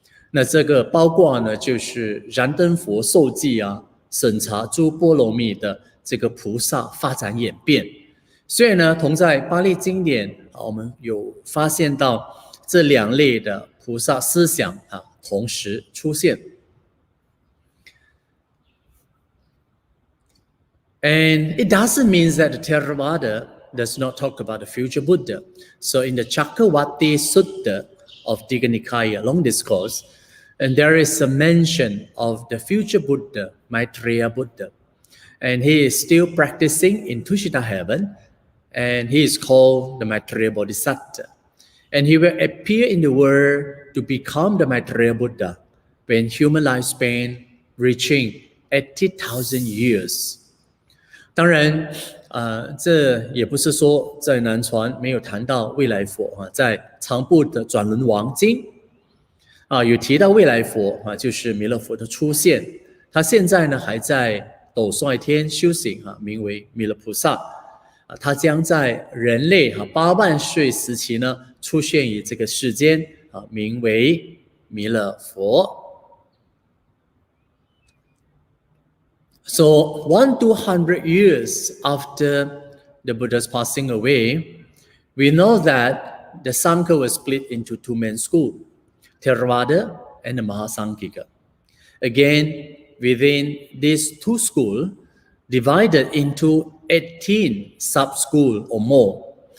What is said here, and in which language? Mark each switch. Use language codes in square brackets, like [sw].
[zh] 那这个包括呢，就是燃灯佛受记审查诸波罗蜜的这个菩萨发展演变。所以呢，同在巴利经典我们有发现到这2类的菩萨思想同时出现。 [en] And it doesn't mean that the Theravada does not talk about the future Buddha. So in the Chakravarti Sutta of Digha Nikaya Long Discourse, and there is a mention of the future Buddha, Maitreya Buddha. And he is still practicing in Tushita heaven, and he is called the Maitreya Bodhisattva. And he will appear in the world to become the Maitreya Buddha when human lifespan reaching 80,000 years. [zh] 当然这也不是说在南传没有谈到未来佛在长部的转轮王经有提到未来佛就是弥勒佛的出现。他现在呢还在斗率天修行名为弥勒菩萨。他将在人类8万岁时期呢出现于这个世间名为弥勒佛。 [en] So 100-200 years after the Buddha's passing away, we know that the Sangha was split into 2 main schools, Theravada and the Mahasanghika. Again, within these 2 schools, divided into 18 sub-schools or more.